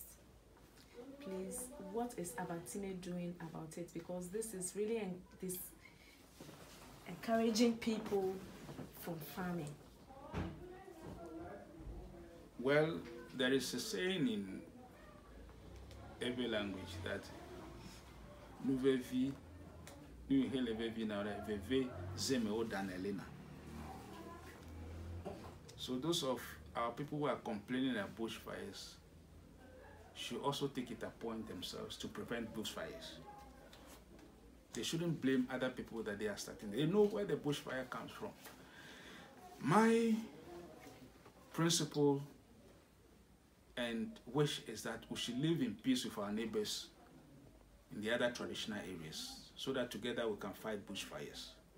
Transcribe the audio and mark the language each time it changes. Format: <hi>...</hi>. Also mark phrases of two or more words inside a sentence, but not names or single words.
<en>Please, what is Avatime doing about it? Because this is really encouraging people from farming. Well, there is a saying in every language that</en> <ee>nuvevi nu helevevi na veve zeme o danelena.</ee> <en>So those of our people who are complaining about bushfires should also take it upon themselves to prevent bushfires. They shouldn't blame other people that they are starting. They know where the bushfire comes from. My principle and wish is that we should live in peace with our neighbors in the other traditional areas so that together we can fight bushfires.</en>